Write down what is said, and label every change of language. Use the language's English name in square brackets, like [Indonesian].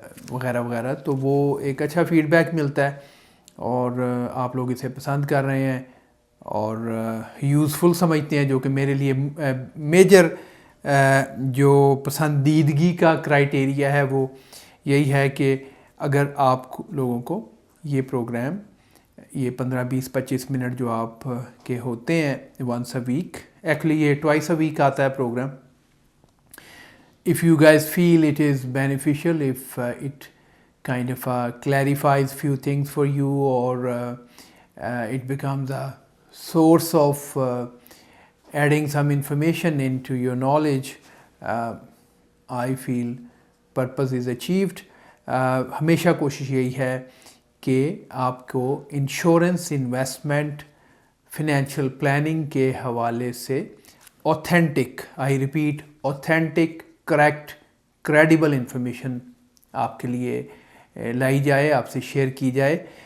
[Urdu] وغیرہ وغیرہ، تو وہ ایک اچھا فیڈ بیک ملتا ہے اور آپ لوگ اسے پسند کر رہے ہیں اور یوزفل سمجھتے ہیں، جو کہ میرے لیے میجر جو پسندیدگی کا کرائٹیریا ہے وہ یہی ہے کہ اگر آپ لوگوں کو یہ پروگرام، یہ 15-20-25 منٹ جو آپ کے ہوتے ہیں [English] once a week, [Urdu] ایکچولی یہ [English] twice a week [Urdu] آتا ہے programme. [English] If you guys feel it is beneficial, if it kind of clarifies few things for you, or it becomes a source of adding some information into your knowledge, I feel purpose is achieved. [Urdu] ہمیشہ کوشش یہی ہے کہ آپ کو insurance, investment, financial planning کے حوالے سے authentic, I repeat authentic, correct, credible information آپ کے لیے لائی جائے، آپ سے شیئر کی جائے.